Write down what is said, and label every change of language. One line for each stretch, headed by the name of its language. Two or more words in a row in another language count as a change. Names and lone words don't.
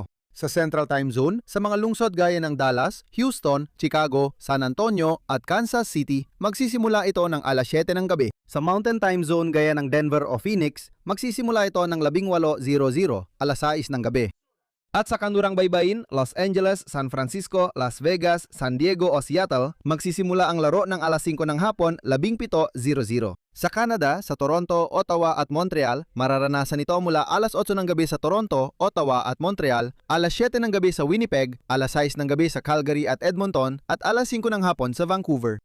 Filipino: Sa Central Time Zone, sa mga lungsod gaya ng Dallas, Houston, Chicago, San Antonio at Kansas City, magsisimula ito ng alas 7 ng gabi. Sa Mountain Time Zone gaya ng Denver o Phoenix, magsisimula ito ng 18:00, alas 6 ng gabi. At sa kanlurang baybayin, Los Angeles, San Francisco, Las Vegas, San Diego o Seattle, magsisimula ang laro ng alas 5 ng hapon, 17:00. Sa Canada, sa Toronto, Ottawa at Montreal, mararanasan ito mula alas 8 ng gabi sa Toronto, Ottawa at Montreal, alas 7 ng gabi sa Winnipeg, alas 6 ng gabi sa Calgary at Edmonton, at alas 5 ng hapon sa Vancouver.